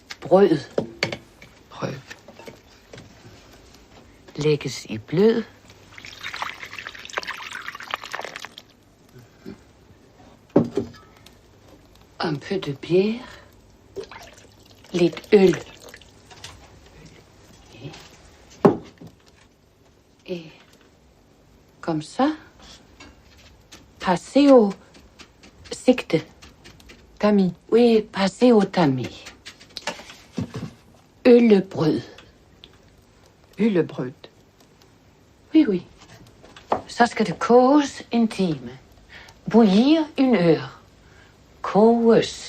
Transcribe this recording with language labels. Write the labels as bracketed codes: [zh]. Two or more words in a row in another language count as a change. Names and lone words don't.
[da] brød. Brød. Lægges i blød. [fr] Un peu de bière. [da] Lidt øl. [fr] Et comme ça. Passez au sigte. Tamis. Oui, passez au tamis. [da] Øllebrød. Øllebrød. [fr] Oui, oui. [da] Så skal det koges en time. [fr] Bouillir une heure. Koges.